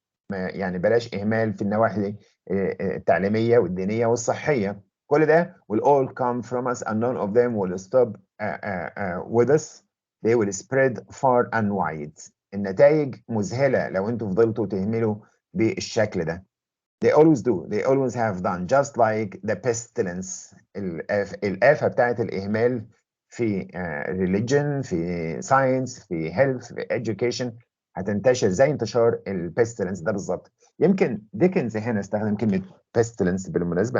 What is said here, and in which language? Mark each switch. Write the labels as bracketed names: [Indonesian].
[Arabic] يعني بلاش إهمال في النواحي التعليمية والدينية والصحية. كل ده [English] will all come from us and none of them will stop with us. They will spread far and wide. [Arabic] النتائج مذهلة لو انتوا فضلتوا تهملوا بالشكل ده. [English] They always do. They always have done. Just like the pestilence. [Arabic] الآفة بتاعت الإهمال في religion، في science، في health، في education هتنتشر زي انتشار البيستلنس ده بالظبط. يمكن ديكنز هنا استخدم كلمة pestilence بالمناسبة.